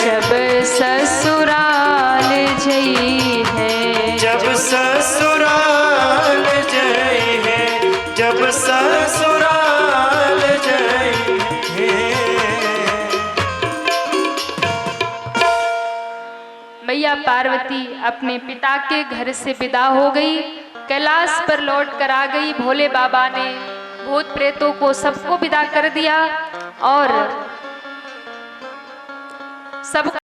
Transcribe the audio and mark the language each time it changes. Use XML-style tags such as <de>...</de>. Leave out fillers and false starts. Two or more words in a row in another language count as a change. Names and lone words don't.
<hi>जब ससुराल जई है। जब ससुराल जाए है। जब ससुराल जाए है। मैया पार्वती अपने पिता के घर से विदा हो गई, कैलाश पर लौट कर आ गई। भोले बाबा ने भूत प्रेतों को सबको विदा कर दिया और सब</hi>